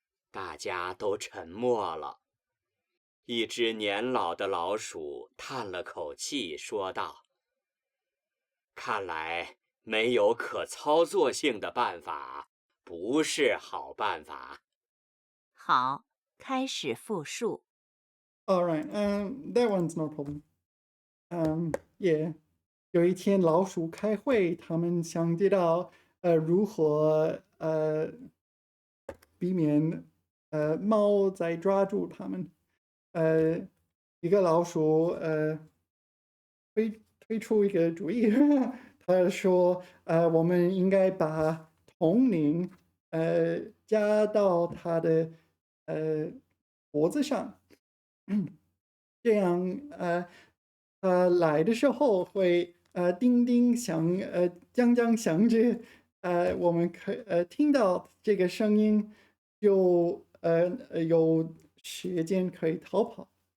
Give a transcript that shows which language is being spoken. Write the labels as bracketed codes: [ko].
[zh] 大家都沉默了。一只年老的老鼠叹了口气，说道：“看来没有可操作性的办法，不是好办法。” 好，开始复述。 [en] All right, that one's no problem. Yeah. [zh] 有一天老鼠开会，他们想知道如何避免猫再抓住他们。一个老鼠推出一个主意，他说我们应该把铜铃加到它的脖子上，这样它来的时候会叮叮响将将响着，我们听到这个声音，就有时间可以逃跑。